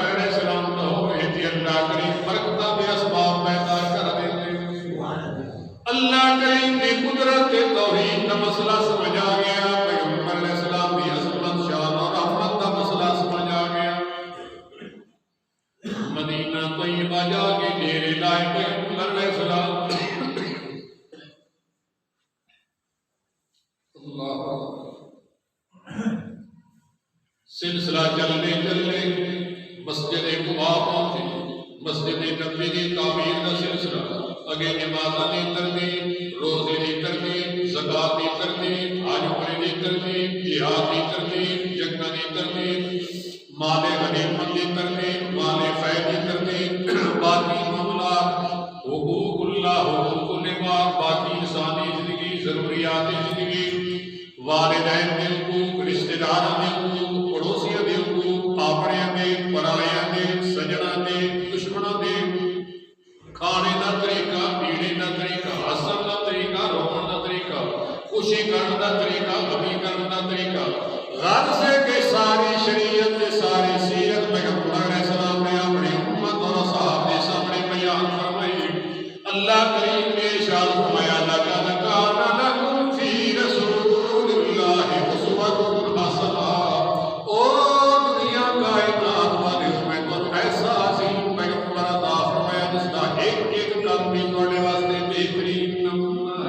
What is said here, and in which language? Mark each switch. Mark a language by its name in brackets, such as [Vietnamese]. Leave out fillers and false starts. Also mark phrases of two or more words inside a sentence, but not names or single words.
[Urdu] علیہ السلام کا ہوئے تھی اللہ کریم برکتہ دے اسباب پیدا کر دیتے اللہ کریم کی قدرت توحید کا مسئلہ سمجھ آ گیا پیغمبر علیہ السلام کی عظمت شان اور رحمت کا مسئلہ سمجھ آ گیا مدینہ طیبہ جا کے ڈیرے لائے پیغمبر علیہ السلام [Punjabi] سلسلہ چلنے چلنے مسجد قباء پہنچے، مسجد نبی دی تعمیر دا سلسلہ، اگے نمازاں دی ترتیب، روزے دی ترتیب، زکات دی ترتیب، حج عمرے دی ترتیب، جہاد دی ترتیب، جنگاں دی ترتیب، مال غنیمت دی ترتیب، مال فیض دی ترتیب، باقی معاملات، حقوق اللہ، حقوق العباد، باقی انسانی زندگی، ضروریات زندگی، والدین دے حقوق، رشتہ داراں دے حقوق، پڑوسیاں دے حقوق، اپنیاں دے، پرائیاں دے، سجناں دے، دشمناں دے، کھانے دا طریقہ، پینے دا طریقہ، ہسن دا طریقہ، روਣ دا طریقہ، خوشی کرن دا طریقہ، [Urdu] غمی کرن دا طریقہ، غرض سے کہ ساری شریعت تے ساری سیرت پیغمبر علیہ السلام نے اپنی امت اور اصحاب کے سامنے بیان فرمائی۔ اللہ کریم نے ارشاد فرمایا [Arabic] لقد کان لکم فی رسول اللہ اسوۃ حسنہ، [Urdu] او دنیا کائنات والے میں تو ایسا عظیم پیغمبر عطا فرمایا جس کا ایک ایک کام بھی تمہارے واسطے بہترین نمونہ ہے۔